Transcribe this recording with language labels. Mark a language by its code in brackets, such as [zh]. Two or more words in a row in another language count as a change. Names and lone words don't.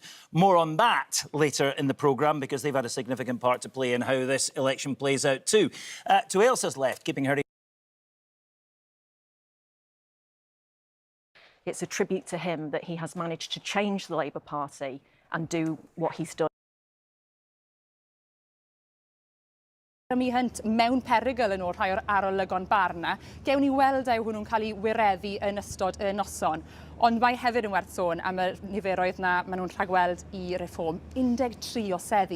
[en] More on that later in the programme, because they've had a significant part to play in how this election plays out too. To Ailsa's left, keeping her... It's a tribute to him that he has managed to change the Labour Party and do what he's done. [cy] Mi hynt mewn perygl yn ôl rhai o'r arolygon barna, gewn ni weld eu hwnnw'n cael eu wireddu yn ystod y noson. Ond mae hefyd yn werth sôn am y niferoedd na maen nhw'n rhagweld i reform. 13 o seddi.